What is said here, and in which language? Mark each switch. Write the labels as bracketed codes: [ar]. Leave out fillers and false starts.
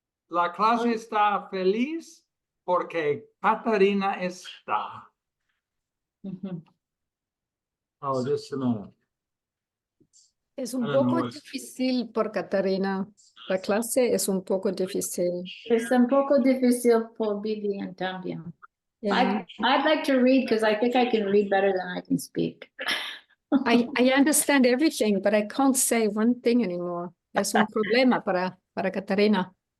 [es] La clase está feliz porque Caterina está. [en] Oh, just a minute. [es] Es un [en] I don't [es] poco [en] know. [es] difícil por Catarina. La clase es un poco difícil. Es un poco difícil por Vivian también. [en] Yeah. I'd like to read because I think I can read better than I can speak. I understand everything, but I can't say one thing anymore. [es] Es un problema para Catarina.